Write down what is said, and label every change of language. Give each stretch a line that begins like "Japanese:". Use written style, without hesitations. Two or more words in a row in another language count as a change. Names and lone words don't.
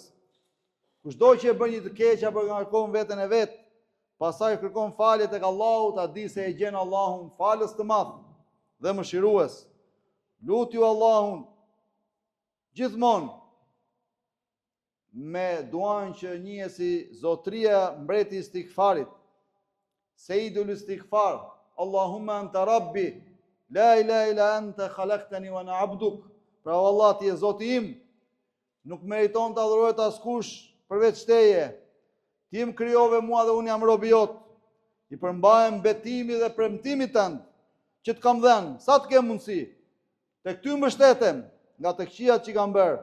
Albanian: Kushdo që e bën një të keq apo ngarkon veten e vet, pastaj kërkon falje tek Allahu, ta di se e gjen Allahun falës të madh dhe mëshirues. Lutju Allahun gjithmonë me duan që njihet si zotria mbreti i istighfarit.
Arabic: سيد الاستغفار, اللهم أنت ربي، لا إله إلا أنت خلقتني وأنا عبدك.
Albanian: Pra Allah ti je Zoti im, nuk meriton të adhurohet askush përveç teje. Ti më krijove mua dhe unë jam robi jot. I përmbahem betimi dhe premtimit tënd që të kam dhënë, sa të kem mundësi. Tek ty mbështetem nga të këqijat që kam bërë.